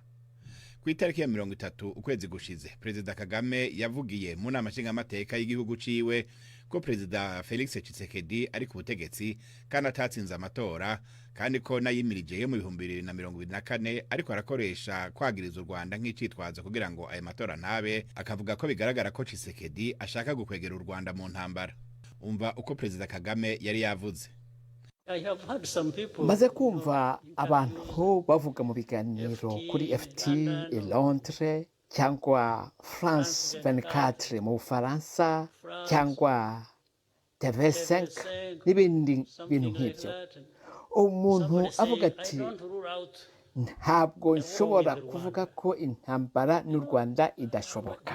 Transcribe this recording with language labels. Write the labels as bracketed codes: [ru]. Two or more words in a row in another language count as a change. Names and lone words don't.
[rw] Ku itariki ya 30 ukwezi gushize, Perezida Kagame yavugiye mu nama nshingamateka y'igihugu ciwe ko Perezida Felix Tshisekedi ari ku butegetsi kandi atatsinze amatora, kandi ko nayimirije mu 2024 ariko arakoresha kwagiriza u Rwanda nk'icitwazo kugira ngo ayo matora ntabe, akavuga ko bigaragara ko Tshisekedi ashaka gukwegera u Rwanda mu ntambara. Umva uko Perezida Kagame yari yavuze. Maze kumva abantu bavuga mu biganiro kuri FT i Londres cyangwa France 24 mu Bufaransa cyangwa TV5 n'ibindi bintu nk'ibyo, umuntu avuga ati ntabwo nshobora kuvuga ko intambara n'u Rwanda idashoboka.